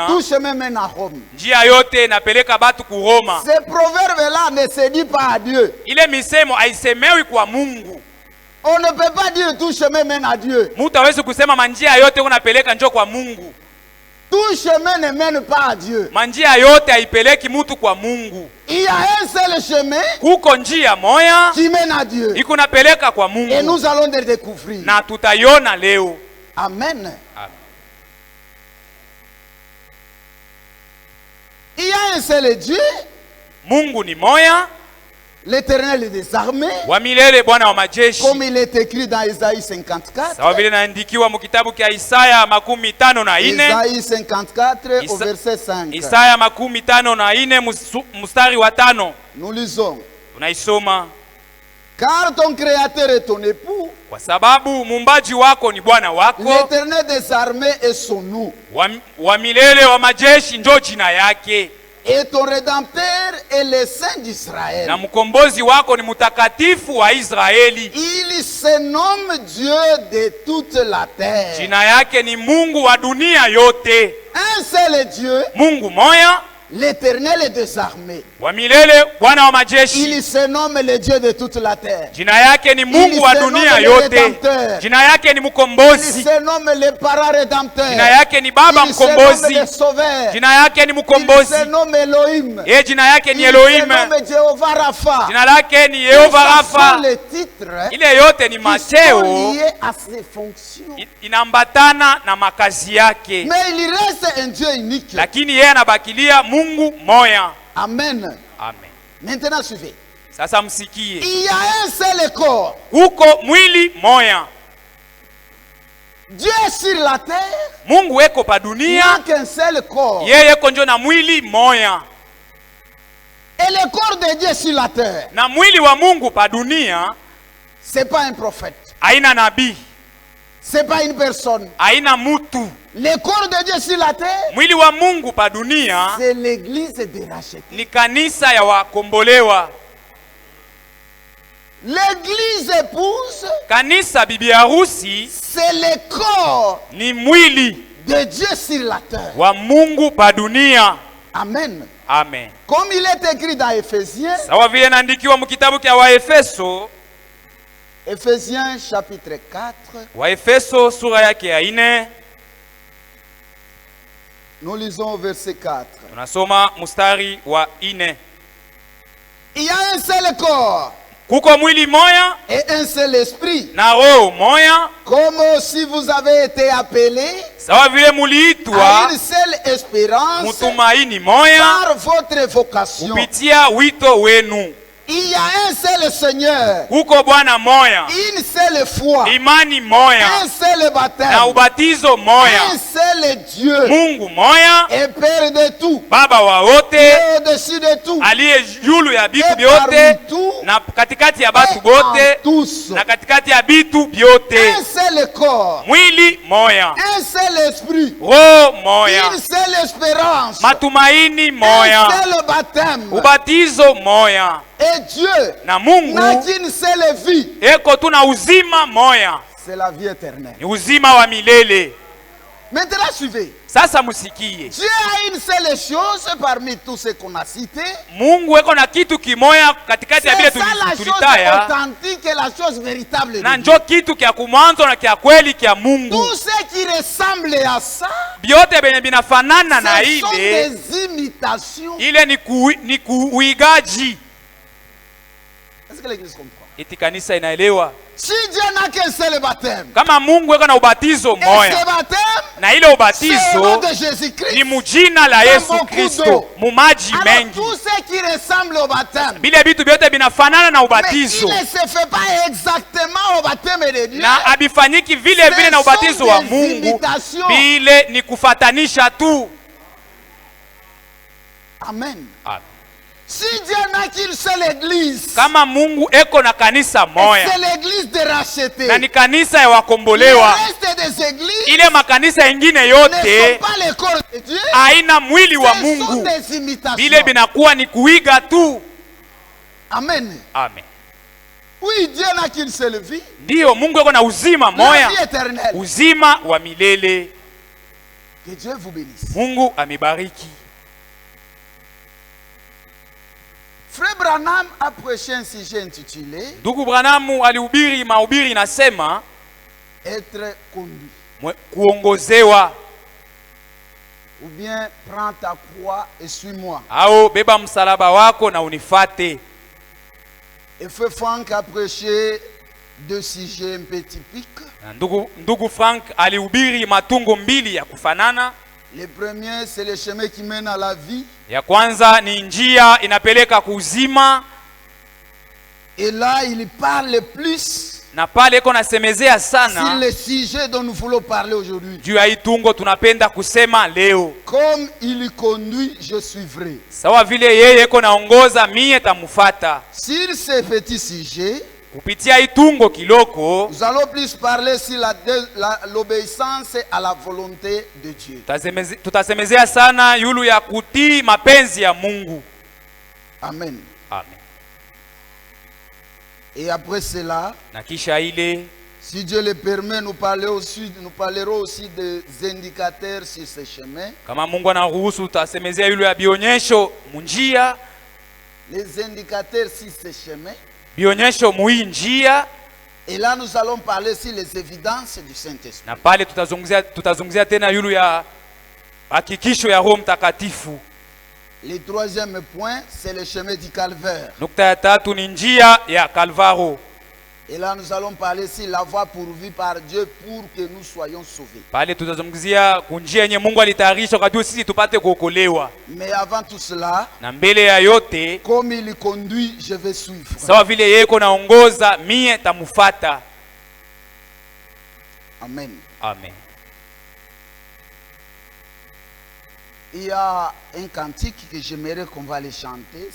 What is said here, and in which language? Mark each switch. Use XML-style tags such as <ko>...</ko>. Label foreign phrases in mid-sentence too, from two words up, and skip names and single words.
<fr>Tout chemin mène à Rome.</fr> <sw>Njia yote inapeleka batu ku Roma.</sw> <fr>Ces proverbes là ne se disent pas à Dieu.</fr> <sw>Ile misemo haisemewi kwa Mungu.</sw> <fr>On ne peut pas dire tout chemin mène à Dieu.</fr> <sw>Mutu hawezi kusema manjia yote unapeleka njoo kwa Mungu.</sw> <fr>Tout chemin ne mène pas à Dieu.</fr> <sw>Manjia yote haipeleki mutu kwa Mungu.</sw> <fr>Il y a un seul chemin.</fr> <sw>Kuko njia moya</sw> <fr>qui mène à Dieu.</fr> <sw>Iko napeleka kwa Mungu.</sw> <fr>Et nous allons le découvrir.</fr> <sw>Na tutaiona leo.</sw> <fr>Amen.</fr> <sw>Amen.</sw> <fr>Il y a un seul Dieu.</fr> <sw>Mungu ni moya.</sw> <fr>L'Éternel des armées.</fr> <sw>Wa milele Bwana wa majeshi.</sw> <fr>Comme il est écrit dans Isaïe 54.</fr> <sw>Sawa vile naandikiwa mu kitabu kia Isaya 54.</sw> <fr>Isaïe 54 au verset 5.</fr> <sw>Isaya 54 mstari wa 5.</sw> <fr>Nous lisons.</fr> <sw>Tunaisoma.</sw> <fr>Car ton créateur est ton époux.</fr> <sw>Kwa sababu muumbaji wako ni Bwana wako.</sw> <fr>L'Éternel des armées est son nom.</fr> <sw>Wa milele wa majeshi ndio jina yake.</sw> <fr>Et ton rédempteur est le Saint d'Israël.</fr> <sw>Na mkombozi wako ni mtakatifu wa Israeli.</sw> <fr>Il se nomme Dieu de toute la terre.</fr> <sw>Jina yake ni Mungu wa dunia yote.</sw> <fr>Un seul Dieu,</fr> <sw>Mungu moya,</sw> <fr>l'Éternel des armées.</fr> <sw>wa milele, Bwana wa majeshi.</sw> <fr>Il se nomme le Dieu de toute la terre.</fr> <sw>Jina yake ni Mungu wa dunia yote. Jina yake ni</sw> <fr>Il</fr> <sw>mkombozi.</sw> <fr>se nomme le parent rédempteur.</fr> <sw>Jina yake ni baba</sw> <fr>Il se nomme</fr> <sw>mkombozi.</sw> <fr>le sauveur.</fr> <sw>Jina yake ni</sw> <fr>Il</fr> <sw>mkombozi.</sw> <fr>se nomme Elohim.</fr> <sw>Jina yake ni</sw> <fr>Il se</fr> <sw>Elohim.</sw> <fr>nomme Jehovah Rapha.</fr> <sw>Jina lake ni Yehova</sw> <fr>Ce sont</fr> <sw>Rafa.</sw> <fr>les titres</fr> <sw>Ile yote ni</sw> <fr>qui sont</fr> <sw>macheo</sw> <fr>liés à ses fonctions.</fr> <sw>inambatana na makazi yake.</sw> <fr>Mais il reste un Dieu unique.</fr> <sw>Lakini yeye anabakilia Mungu moya.</sw> <fr>Amen.</fr> <sw>Amen.</sw> <fr>Maintenant suivez.</fr> <sw>Sasa msikie.</sw> <fr>Il y a un seul corps.</fr> <sw>Huko mwili moya.</sw> <fr>Dieu est sur la terre.</fr> <sw>Mungu eko pa</sw> <fr>Il n'y</fr> <sw>dunia.</sw> <fr>a qu'un seul corps.</fr> <sw>Yeye eko njo na mwili moya.</sw> <fr>Et le corps de Dieu sur la terre,</fr> <sw>Na mwili wa Mungu pa dunia</sw> <fr>c'est pas un prophète.</fr> <sw>haina nabii,</sw> <fr>C'est pas une personne.</fr> <sw>haina mutu.</sw> <fr>Le corps de Dieu sur la terre,</fr> <sw>Mwili wa Mungu pa dunia</sw> <fr>c'est l'église des rachetés.</fr> <sw>ni kanisa ya wakombolewa.</sw> <fr>L'église épouse,</fr> <sw>Kanisa bibi harusi</sw> <fr>c'est le corps</fr> <sw>ni mwili</sw> <fr>de Dieu sur la terre.</fr> <sw>wa Mungu pa dunia.</sw> <fr>Amen.</fr> <sw>Amen.</sw> <fr>Comme il est écrit dans Éphésiens,</fr> <sw>Sawa vile naandikiwa mkitabu kya Waefeso,</sw> <fr>Éphésiens chapitre 4,</fr> <sw>Waefeso sura yake ya 4,</sw> <fr>nous lisons au verset 4.</fr> <sw>tunasoma mstari wa 4.</sw> <fr>Il y a un seul corps</fr> <sw>Kuko mwili moya</sw> <fr>et un seul esprit.</fr> <sw>na roho moya,</sw> <fr>Comme aussi vous avez été appelés</fr> <sw>sawa vile</sw> <fr>à</fr> <sw>muliitwa</sw> <fr>une seule espérance</fr> <sw>mutumaini moya</sw> <fr>par votre vocation.</fr> <sw>kupitia wito wenu.</sw> <fr>Il y a un seul Seigneur,</fr> <sw>Kuko Bwana moya,</sw> <fr>une seule foi,</fr> <sw>imani moya</sw> <fr>un seul baptême,</fr> <sw>na ubatizo moya,</sw> <fr>un seul Dieu</fr> <sw>Mungu moya,</sw> <fr>et Père de tout,</fr> <sw>Baba wa wote,</sw> <fr>et au-dessus de tout,</fr> <sw>aliye julu ya bitu</sw> <fr>et</fr> <sw>byote</sw> <fr>parmi tout,</fr> <sw>na katikati ya</sw> <fr>et</fr> <sw>batu</sw> <fr>en</fr> <sw>bote</sw> <fr>tous.</fr> <sw>na katikati ya bitu byote.</sw> <fr>Un seul corps,</fr> <sw>Mwili moya,</sw> <fr>un seul esprit,</fr> <sw>roho moya,</sw> <fr>une seule espérance,</fr> <sw>matumaini</sw> <fr>un</fr> <sw>moya,</sw> <fr>seul baptême.</fr> <sw>ubatizo moya.</sw> <fr>Et Dieu</fr> <sw>Na</sw> <fr>n'a</fr> <sw>Mungu</sw> <fr>qu'une seule vie,</fr> <sw>eko tuna uzima moya,</sw> <fr>c'est la vie éternelle.</fr> <sw>ni uzima wa milele.</sw> <fr>Maintenant suivez.</fr> <sw>Sasa musikie,</sw> <fr>Dieu a une seule chose parmi tous ceux qu'on a cités.</fr> <sw>Mungu eko na kitu kimoya katikati ya vile</sw> <fr>C'est ça la chose</fr> <sw>tulitaya,</sw> <fr>authentique et la chose véritable de</fr> <sw>na</sw> <fr>Dieu.</fr> <sw>njo kitu kya kumwanzo na kya kweli kya Mungu.</sw> <fr>Tout ce qui ressemble à ça,</fr> <sw>Byote benye binafanana na</sw> <fr>ce sont</fr> <sw>ile</sw> <fr>des imitations.</fr> <sw>ile ni kuigaji.</sw> <fr>Est-ce que l'église comprend?</fr> <sw>Iti kanisa inaelewa?</sw> <fr>Si Dieu n'a qu'un seul baptême,</fr> <sw>Kama Mungu eko na ubatizo</sw> <fr>et ce</fr> <sw>moya,</sw> <fr>baptême,</fr> <sw>na ile</sw> <fr>c'est au nom</fr> <sw>ubatizo</sw> <fr>de Jésus-Christ.</fr> <sw>ni mujina la Yesu</sw> <fr>beaucoup</fr> <sw>Kristo,</sw> <fr>d'eau.</fr> <sw>mumaji</sw> <fr>Alors</fr> <sw>mengi.</sw> <fr>tout ce qui ressemble au baptême,</fr> <sw>Bile bitu byote binafanana na</sw> <fr>mais il</fr> <sw>ubatizo,</sw> <fr>ne se fait pas exactement au baptême de Dieu.</fr> <sw>na abifanyiki vile vile na ubatizo wa Mungu, bile ni kufatanisha tu.</sw> <fr>Amen.</fr> <sw>Amen.</sw> <fr>Si Dieu n'a qu'une seule église,</fr> <sw>Kama Mungu eko na kanisa</sw> <fr>et</fr> <sw>moya</sw> <fr>c'est l'église de rachetés,</fr> <sw>na ni kanisa ya</sw> <fr>le</fr> <sw>wakombolewa,</sw> <fr>reste des églises</fr> <sw>ile makanisa ingine</sw> <fr>ne</fr> <sw>yote</sw> <fr>sont pas les corps de Dieu,</fr> <sw>haina mwili wa</sw> <fr>ce sont</fr> <sw>Mungu,</sw> <fr>des imitations.</fr> <sw>bile binakuwa ni kuiga tu.</sw> <fr>Amen.</fr> <sw>Amen.</sw> <fr>Oui, Dieu n'a qu'une seule vie,</fr> <sw>Ndiyo, Mungu eko na uzima</sw> <fr>la</fr> <sw>moya,</sw> <fr>vie éternelle.</fr> <sw>uzima wa milele.</sw> <fr>Que Dieu vous bénisse.</fr> <sw>Mungu amebariki.</sw> <fr>Frère Branham a prêché un sujet intitulé</fr> <sw>Ndugu Branamu alihubiri mahubiri inasema</sw> <fr>être conduit.</fr> <sw>kuongozewa,</sw> <fr>Ou bien prends ta croix et suis-moi.</fr> <sw>au beba msalaba wako na unifate.</sw> <fr>Et Frère Franck a prêché deux sujets un peu typiques.</fr> <sw>Na ndugu Frank alihubiri matungo mbili ya kufanana.</sw> <fr>Le premier, c'est le chemin qui mène à la vie.</fr> <sw>Ya kwanza ni njia inapeleka kuzima,</sw> <fr>Et là, il parle plus</fr> <sw>na pale iko nasemezea</sw> <fr>sur</fr> <sw>sana</sw> <fr>le sujet dont nous voulons parler aujourd'hui.</fr> <sw>juu ya hii tungo tunapenda kusema leo.</sw> <fr>Comme il conduit, je suivrai.</fr> <sw>Sawa vile yeye iko naongoza, mie tamufata.</sw> <fr>Sur ce petit sujet,</fr> <sw>kupitia itungo kiloko</sw> <fr>nous allons plus parler sur l'obéissance à la volonté de Dieu.</fr> <sw>tutasemezea sana yulu ya kutii mapenzi ya Mungu.</sw> <fr>Amen.</fr> <sw>Amen.</sw> <fr>Et après cela,</fr> <sw>Na kisha ile,</sw> <fr>si Dieu le permet, nous parlerons aussi des indicateurs sur ce chemin.</fr> <sw>kama Mungu anaruhusu, tutasemezea yulu ya bionyesho munjia,</sw> <fr>Les indicateurs sur ce chemin.</fr> <sw>bionyesho mui njia.</sw> <fr>Et là, nous allons parler sur les évidences du Saint-Esprit.</fr> <sw>Na pale tutazungumzia tena yulu ya hakikisho ya Roho Mtakatifu.</sw> <fr>Le troisième point, c'est le chemin du calvaire.</fr> <sw>Nukta ya tatu ni njia ya Kalvaro.</sw> <fr>Et là, nous allons parler sur la voie pourvue par Dieu pour que nous soyons sauvés.</fr> <sw>Pale tutazungumzia kunjia yenye Mungu alitayarisha kwa sisi tupate kuokolewa.</sw> <fr>Mais avant tout cela,</fr> <sw>Na mbele ya yote,</sw> <fr>comme il conduit, je vais suivre.</fr> <sw>sawa vile yeye naongoza, mie tamufata.</sw> <fr>Amen.</fr> <sw>Amen.</sw> <fr>Il y a un cantique que j'aimerais qu'on va le chanter.</fr>